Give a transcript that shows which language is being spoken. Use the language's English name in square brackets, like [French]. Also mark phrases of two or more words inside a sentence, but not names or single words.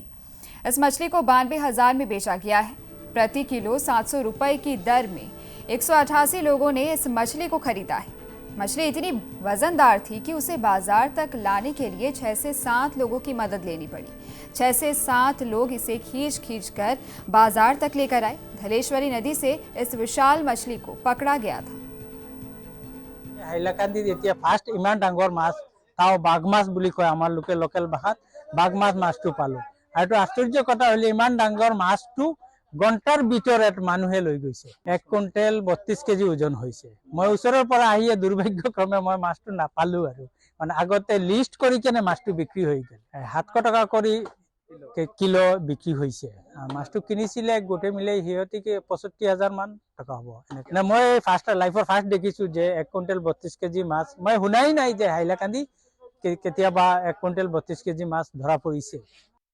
[Hindi] इस मछली को 92,000 में बेचा गया है। प्रति किलो 700 रुपए की दर में 188 लोगों ने इस मछली को खरीदा है। मछली इतनी वजनदार थी कि उसे बाजार तक लाने के लिए 6 से 7 लोगों की मदद लेनी पड़ी। 6 से 7 लोग इसे खींच कर बाजार तक लेकर आए। धलेश्वरी नदी से इस विशाल मछली को पकड़ा गया था। [Assamese] হাইলাকান্দিত এতিয়া ফাৰ্ষ্ট ইমান ডাঙৰ মাছ তাও বাঘ মাছ বুলি কয় আমাৰ লোকেল ভাষাত বাঘ মাছটো পালো আৰু এইটো আশ্চৰ্য কথা হলে ইমান ডাঙৰ মাছটো ঘণ্টাৰ ভিতৰত মানুহে লৈ গৈছে 1 কুইণ্টেল 32 কেজি ওজন হৈছে মই ওচৰৰ পৰা আহিয়ে দুৰ্ভাগ্যক্ৰমে মই মাছটো নাপালো আৰু মানে আগতে লিষ্ট কৰি কেনে মাছটো বিক্ৰী হৈ গ'ল 700 টকা কৰি কিলো বিক্ৰী হৈছে মাছটো কিনিছিলে গোটে মিলে হিয়তিকে 65,000 মান টাকা হ'ব না মই ফাৰ্ষ্ট লাইফৰ ফাৰ্ষ্ট দেখিছো যে 1 কুইণ্টেল 32 কেজি মাছ মই শুনাই নাই যে হাইলাকান্দি কেতিয়াবা 1 কুইণ্টেল 32 কেজি মাছ ধৰা পৰিছে।